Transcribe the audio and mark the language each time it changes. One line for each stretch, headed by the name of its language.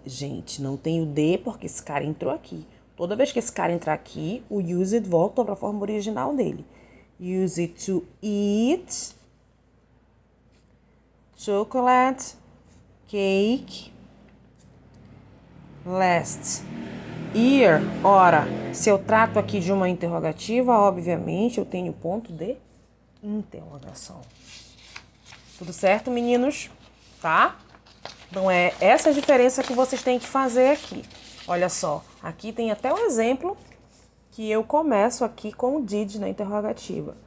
Portuguese: Gente, não tem o D porque esse cara entrou aqui. Toda vez que esse cara entrar aqui, o use it volta para a forma original dele.
English: Use it to eat chocolate cake last year.
Portuguese: Ora, se eu trato aqui de uma interrogativa, obviamente eu tenho ponto de interrogação. Tudo certo, meninos? Tá? Então, é essa a diferença que vocês têm que fazer aqui. Olha só, aqui tem até um exemplo que eu começo aqui com o did na interrogativa.